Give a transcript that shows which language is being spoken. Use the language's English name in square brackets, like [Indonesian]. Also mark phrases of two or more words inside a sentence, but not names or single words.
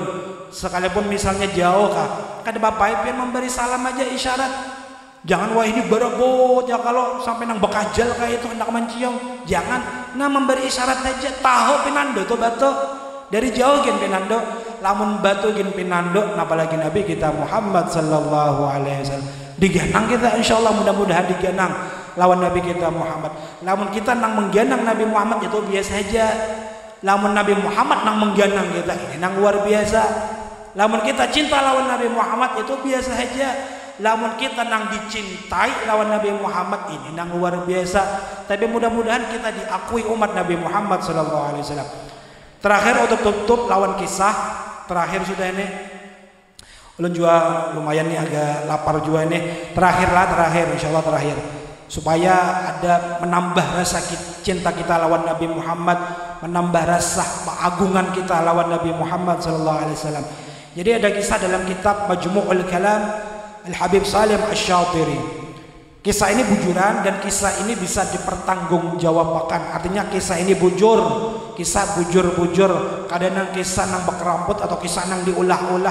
[Banjar] Sekalipun misalnya jauh kah, kada bapak pian memberi salam aja isyarat. Jangan wah ini berebut ya, kalau sampai nang bekajal kayak itu hendak mencium, jangan. Nah memberi isyarat aja, tahu pinando tuh batu dari jauh gen pinando. Lamun batu gen pinando, apalagi Nabi kita Muhammad [Arabic] صلى الله عليه وسلم [Banjar] diganang kita, insyaallah mudah-mudahan diganang lawan Nabi kita Muhammad. Lamun kita nang mengganang Nabi Muhammad itu biasa aja. Lamun Nabi Muhammad nang mengganang kita ini nang luar biasa. Lamun kita cinta lawan Nabi Muhammad itu biasa aja. Lamun kita nang dicintai lawan Nabi Muhammad ini nang luar biasa. Tapi mudah-mudahan kita diakui umat Nabi Muhammad [Arabic] صلى الله عليه وسلم. [Banjar] Terakhir untuk tutup lawan kisah terakhir sudah ini. Ulun juga lumayan nih agak lapar juga ini. Terakhir insyaallah terakhir. Supaya ada menambah rasa cinta kita lawan Nabi Muhammad, menambah rasa keagungan kita lawan Nabi Muhammad [Arabic] صلى الله عليه وسلم. [Banjar] Jadi ada kisah dalam kitab Majmu'ul Kalam Al-Habib Salim Asy-Syatiri. Kisah ini bujuran dan kisah ini bisa dipertanggungjawabkan. Artinya kisah ini bujur, kisah bujur-bujur, kadang kisah nang bekeramput atau kisah nang diulah-ulah.